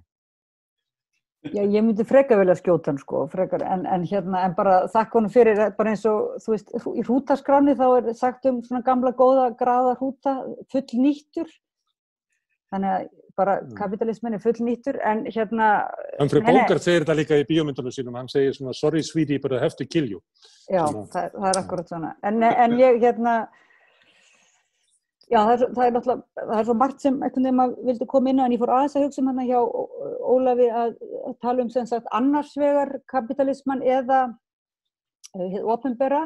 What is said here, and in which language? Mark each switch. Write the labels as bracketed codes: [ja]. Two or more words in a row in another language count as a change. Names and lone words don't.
[is] Já, ég myndi frekar velja skjóta hann, frekar, en bara þakka honum fyrir, bara eins og, þú veist, í hrútaskráni þá sagt svona gamla góða graða hrúta fullnýttur. Þannig að bara kapitalismin full nýttur, en Humphrey Bogart segir þetta líka í bíómyndunum sínum, hann segir svona [en] sorry sweetie, but I have to kill you. [is] Já, það akkurat svona. En ég já, það svo margt sem einhvern veginn maður vildi koma inn á, en ég fór aðeins að hugsa hjá Ólafi að tala sem sagt annars vegar kapitalisman eða hið opinbera.